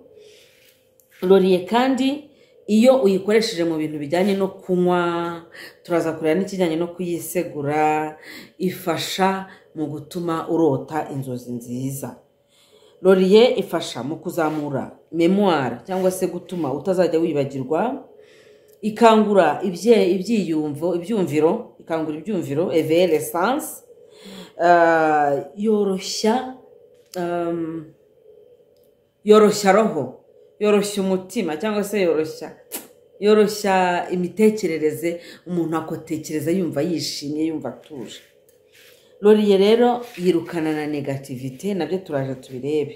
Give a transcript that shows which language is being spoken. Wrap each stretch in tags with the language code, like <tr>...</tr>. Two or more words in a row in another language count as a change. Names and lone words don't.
<rw>Laurier kandi iyo uyikoresheje mu bintu bijyanye no kunywa, turaza kureba n'ikijyanye no kuyisegura, ifasha mu gutuma urota inzozi nziza. Laurier ifasha mu kuzamura memoire cyangwa se gutuma utazajya wibagirwa, ikangura ibyumviro, ikangura ibyumviro,</rw> <fr>éveiller les sens,</fr> <rw>yoroshya roho, yoroshya umutima cyangwa se yoroshya imitekerereze, umuntu akotekereza yumva yishimye, yumva atuje. Laurier rero yirukana na negativite, nabyo turaje tubirebe.</rw>